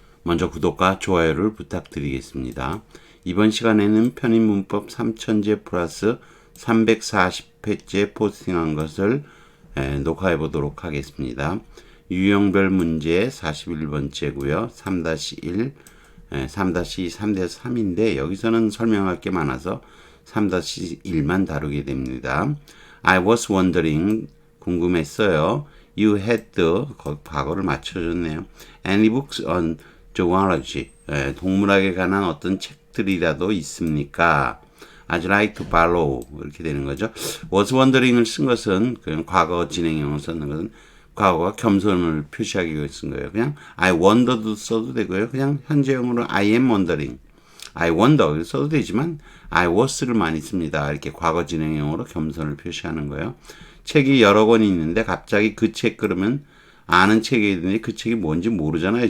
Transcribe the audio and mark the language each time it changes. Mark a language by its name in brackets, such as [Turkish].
[Korean] 먼저 구독과 좋아요를 부탁드리겠습니다. 이번 시간에는 편입문법 3000제 플러스 340회째 포스팅한 것을 녹화해 보도록 하겠습니다. 유형별 문제 41번째고요. 3-1, 3-2, 3-3인데 여기서는 설명할 게 많아서 3-1만 다루게 됩니다. [English] I was wondering, [Korean] 궁금했어요. [English] You had [Korean] 과거를 맞춰줬네요. [English] Any books on zoology, [Korean] 동물학에 관한 어떤 책들이라도 있습니까? [English] I'd like to borrow, [Korean] 이렇게 되는 거죠. was wondering을 쓴 것은 그냥 과거 진행형을 썼는 것은 과거가 겸손을 표시하기 위해 쓴 거예요. 그냥 I wondered 써도 되고요. 그냥 현재형으로 [English] I am wondering, I wonder [Korean] 써도 되지만 I was를 많이 씁니다. 이렇게 과거 진행형으로 겸손을 표시하는 거예요. 책이 여러 권이 있는데 갑자기 그 책 그러면 아는 책이 있는데 그 책이 뭔지 모르잖아요.